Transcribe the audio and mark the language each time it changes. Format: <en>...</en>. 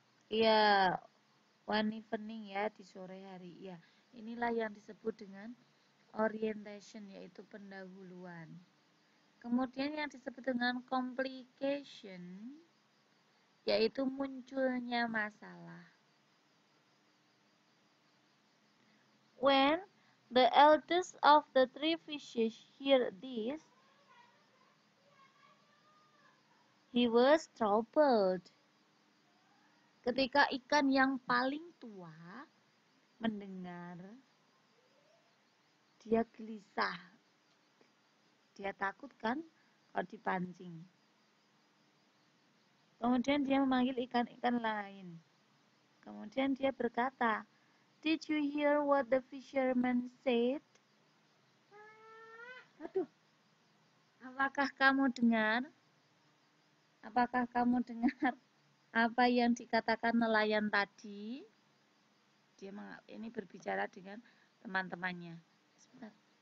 <id>Iya,</id> <en>one evening</en> <id>ya, di sore hari. Ya, inilah yang disebut dengan orientation, yaitu pendahuluan. Kemudian yang disebut dengan complication, yaitu munculnya masalah.</id> <en>When the eldest of the 3 fishes heard this, he was troubled.</en> <id>Ketika ikan yang paling tua mendengar, dia gelisah. Dia takut kan kalau dipancing. Kemudian dia memanggil ikan-ikan lain. Kemudian dia berkata,</id> <en>"Did you hear what the fisherman said?"</en> <id>Aduh, apakah kamu dengar? Apakah kamu dengar apa yang dikatakan nelayan tadi? Dia ini berbicara dengan teman-temannya. Sebentar.</id>